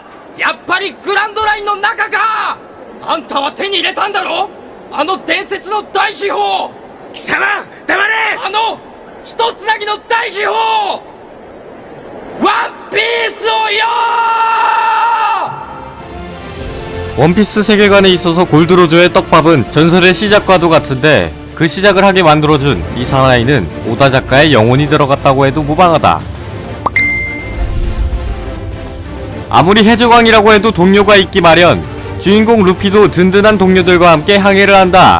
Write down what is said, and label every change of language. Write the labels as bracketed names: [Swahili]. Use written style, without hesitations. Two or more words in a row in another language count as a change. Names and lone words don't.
[Japanese] やっぱりグランドラインの中か！あんたは手に入れたんだろ？あの伝説の大秘宝！貴様黙れ！あの一つなぎの大秘宝！ワンピースをよー！ [Korean] 원피스 세계관에 있어서 골드로저의 떡밥은 전설의 시작과도 같은데 그 시작을 하게 만들어준 이 사나이는 오다 작가의 영혼이 들어갔다고 해도 무방하다. 아무리 해적왕이라고 해도 동료가 있기 마련. 주인공 루피도 든든한 동료들과 함께 항해를 한다.